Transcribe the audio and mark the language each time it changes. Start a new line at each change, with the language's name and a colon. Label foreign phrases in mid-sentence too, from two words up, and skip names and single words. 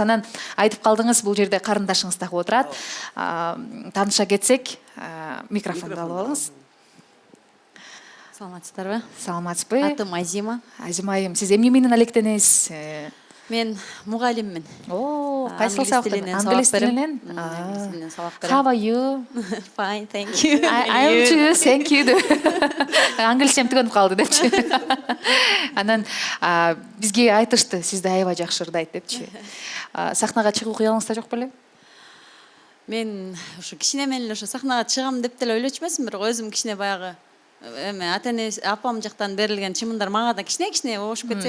Kyrgyz: Анан айтып калдыңыз, бул жерде карындашыңыз дагы отурат. Тааныша кетсек, микрофонду алып алыңыз. Саламатсыздарбы? Саламатсызбы? Атым Азима. Азима айым, сиз эмне менен алектенесиз? Мен мугалиммин. Кайсыл сабактан? Англис тилинен? Англис тилинен сабак берем.
English: How are you? Fine, thank you. I'm too, thank you.
Kyrgyz: Англисчем түгөнүп калды депчи. Анан бизге айтышты, сизди аябай жакшы ырдайт депчи. Сахнага чыгуу кыялыңызда жок беле? Мен ушу кичине менен ошо сахнага чыгам деп деле ойлочу эмесмин, бирок өзүм кичине баягы ата-эне апам жактан берилген чымындар мага да кичине ошуп кетсе.